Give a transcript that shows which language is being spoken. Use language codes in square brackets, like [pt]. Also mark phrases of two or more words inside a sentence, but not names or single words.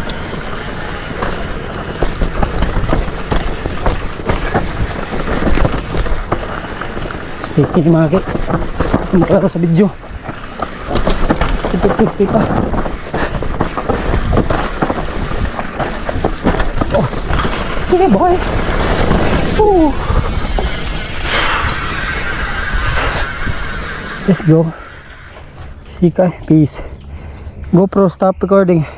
[ceb] Sticky mga kik. Maklaro sa video. Sticky pa. Oh. Sige boy. [en] Let's go. Sika. Peace. GoPro stop recording.